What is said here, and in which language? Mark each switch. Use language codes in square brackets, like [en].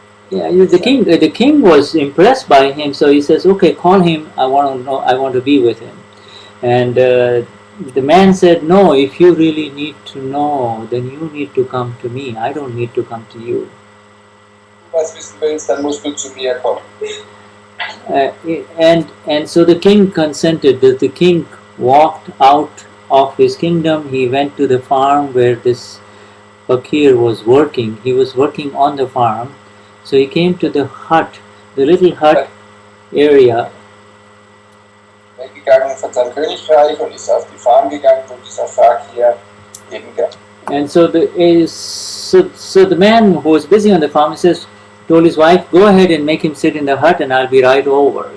[en] the king was impressed by him, so he says, "Okay, call him. I want to be with him." And the man said, "No, if you really need to know, then you need to come to me. I don't need to come to you." [de] Was wissen willst, dann musst du zu mir kommen. [en] And so the king consented. The king walked out of his kingdom. He went to the farm where this fakir was working. He was working on the farm. So he came to the hut, the little hut area. [de] Weggegangen von seinem Königreich und ist auf die Farm gegangen, wo dieser Fakir leben kann. [en] And so the man who was busy on the farm told his wife, "Go ahead and make him sit in the hut, and I'll be right over."